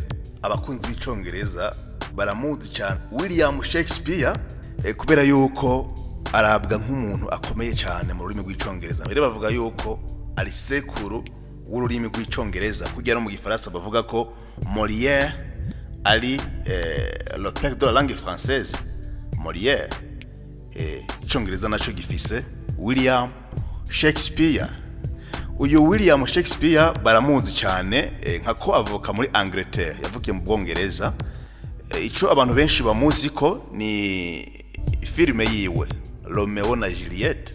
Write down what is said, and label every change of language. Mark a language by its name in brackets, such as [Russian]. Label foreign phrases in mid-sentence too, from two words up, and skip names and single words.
[Rundi] Abakunzi b'icongereza baramuzi cyane William Shakespeare, kubera yuko arabwa nk'umuntu akomeye cyane mu rurimi rw'icongereza. Mbere bavuga yuko ari sekuru w'ururimi rw'icongereza, kugira no mu gifaransa bavuga ko Molière ari [French] le père de la langue française. [Rundi] Molière icongereza naco gifise William Shakespeare. Uyu William Shakespeare baramuzi cyane nkako avuka muri Angleterre, yavukiye mu Bwongereza. Ico abantu benshi bamuzi ko ni filime yiwe Romeo na Juliet.